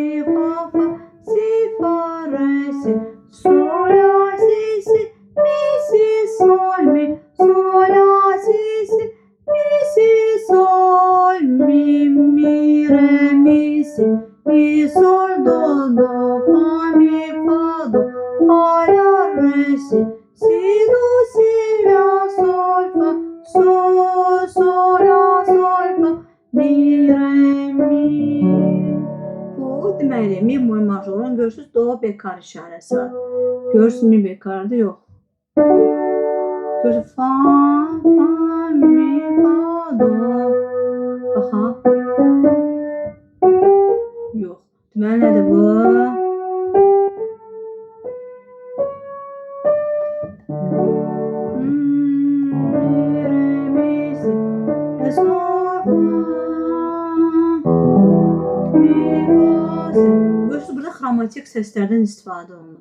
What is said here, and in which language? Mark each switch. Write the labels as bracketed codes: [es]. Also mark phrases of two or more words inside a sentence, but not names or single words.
[az] fa, fa, si, fa, re, si, sol, la, si, mi, si, sol, mi, sol, la, si, mi, si, sol, mi, re, mi, si, mi, sol, do, do, fa, mi, fa, do, fa, la, re, si, do, si, la, sol, fa, sol, la, sol, fa, mi, re, mi. Bu deməli, mi bemol majorun görürsünüz, do bekar işarəsi var. Görürsünüz, mi bekardır, yox. Görürsünüz, fa, mi, fa, do. Baxaq. Yox. Deməli, nədir bu? Görürsünüz, burada xromatik səslərdən istifadə olunub.